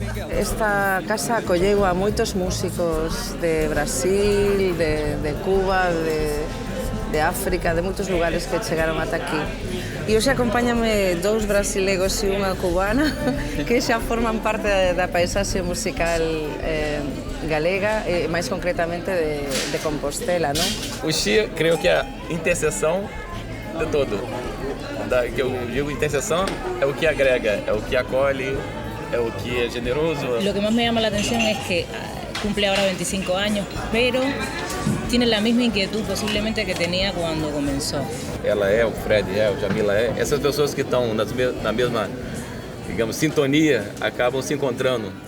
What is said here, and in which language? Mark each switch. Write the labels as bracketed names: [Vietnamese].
[Galician] Esta casa acolleu a moitos músicos de Brasil, de Cuba, de África, de moitos lugares que chegaron ata aquí. E hoxe acompáñame dous brasilegos e unha cubana que xa forman parte da paisaxe musical galega e máis concretamente de Compostela, non? [Portuguese] Uxía, creio que é a interseção de todo. Que eu digo interseção é o que agrega, é o que acolhe, é o que é generoso. [Spanish] Lo que más me llama la atención es que cumple ahora 25 años, pero tiene la misma inquietud posiblemente que tenía cuando comenzó. [Portuguese] Ela é, o Fred é, o Jamila é. Essas pessoas que estão na mesma, digamos, sintonia, acabam se encontrando.